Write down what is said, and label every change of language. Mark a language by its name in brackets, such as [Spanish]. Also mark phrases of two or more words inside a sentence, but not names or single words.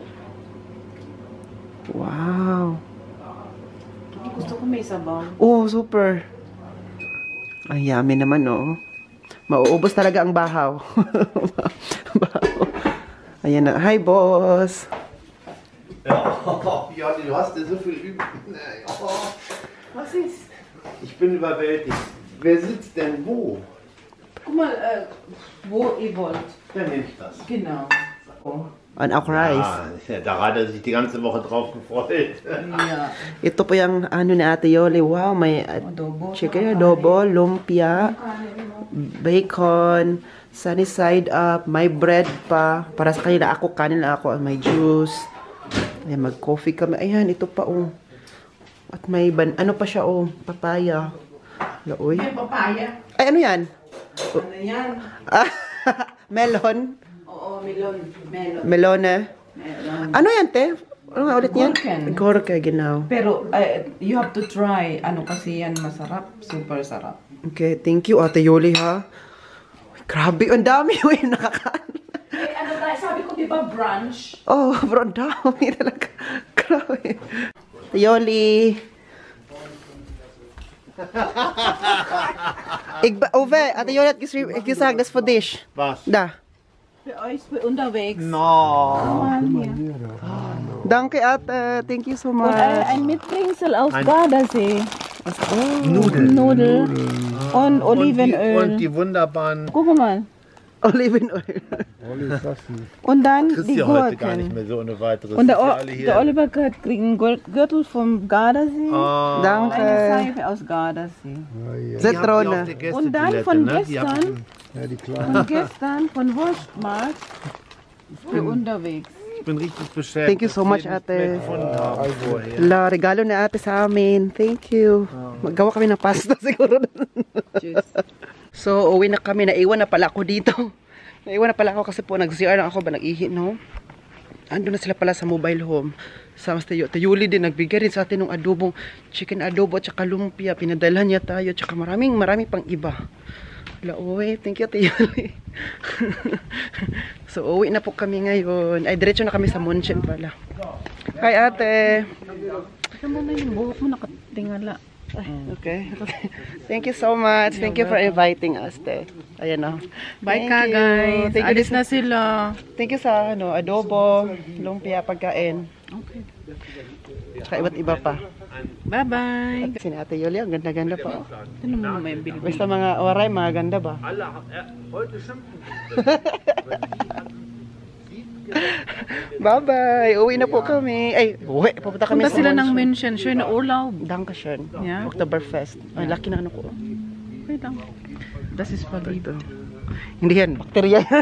[Filipino] Wow. Gusto ko may sabaw. Oh, super. Ay, yummy naman, oh. Mauubos talaga ang bahaw. Bahaw. Ayan na. Hi, boss. [German] Ja, du hast ja so viel üben. Was ist? Ich bin überwältigt. Wer sitzt denn wo? Guck mal, wo ihr wollt. Dann nehme ich das. Genau. And auch rice. Ja, da hat er sich die ganze Woche drauf gefreut. Ja. [Filipino] Ito po yung ano ni Ate Yoli. Wow, may Adobo. chicken adobo, lumpia, bacon, [English] sunny side up, [Filipino] may bread pa. Para sa kanila ako, kanin lang ako, may juice. Ayan, mag-coffee kami. Ayan, ito pa, oh. At may, ano pa siya, oh, papaya. Laoy. May papaya. Ay, ano yan? Ano yan? Ah, melon. Oo, melon. Melon. [German] Melone. [Filipino] Melon. Ano yan, te? Ano nga ulit yan? [German] Gurken. Gurke, genau. [Filipino] Pero, [English] you have to try. [Filipino] Ano kasi yan masarap. Super sarap. [English] Okay, thank you, [Filipino] Ate Yoli, ha? Grabe, ang dami yung nakakain. Ano tayo? Sabi ko, di ba brunch? Oh, bro, ang dami talaga. Grabe. Ate Yoli. [German] Ove, Ate Yoli, ik gesagt das für dich. Was? Da. Für euch für unterwegs. No. Danke, [English] Ate. Thank you so [German] Und [English] much. [German] ein Mitbringsel aus Gardasee. Oh, Nudel. Und Olivenöl. Und die wunderbaren. Guck mal. Olivenöl. Und dann Kriegst die du heute gar nicht Gurken. mehr so ohne weiteres. Und Sind ja alle der Oliver kriegt einen Gürtel vom Gardasee. Oh, Eine Danke. Seife aus Gardasee. Zitrone. Und dann von ne? gestern von Wurstmarkt für unterwegs. Ich bin richtig beschäftigt. [English] Thank you so much, [German] dass wir Ate. nicht mehr gefunden haben vorher. [Filipino] La, regalo ni Ate sa amin. [English] Thank you. [Filipino] Maggawa kami ng pasta siguro. [German] Tschüss. [Filipino] So, uwi na kami. Naiwan na pala ako dito. Naiwan na pala ako kasi po nag-CR lang ako ba nag-ihi, no? Ando na sila pala sa mobile home. Sa Yuli din, nagbigay rin sa atin ng adobong chicken adobo at saka lumpia. Pinadalhan niya tayo at saka maraming pang iba. Uwi, [English] thank you, [Filipino] Ate Yuli. So, uwi na po kami ngayon. Ay, diretso na kami sa Munchen pala. Hi, Ate. Ito mo na yung buhok mo nakatingala. [English] Okay. Thank you so much. Thank you for inviting us, [Filipino] te. Ayan na. [English] Bye Thank ka, you. guys. Thank you [Filipino] Alis na sila. Thank you sa adobo, lumpia, pagkain. Okay. Sa iba't iba pa. Bye-bye. Si Ate Yoli, ang ganda-ganda pa. Ano mo may bilbil? Basta mga oray, mga ganda ba? Bye-bye. Uwi na po kami. Ay, uwi. Pupunta kami Punta sa sila ng Munchen. [German] München. Schöne Urlaub. Dankeschön. Ja. Oktoberfest. [Filipino] Ay, laki na ano ko. Okay lang. [German] Das ist Verliebe. [Filipino] Hindi yan. Bakterya yan.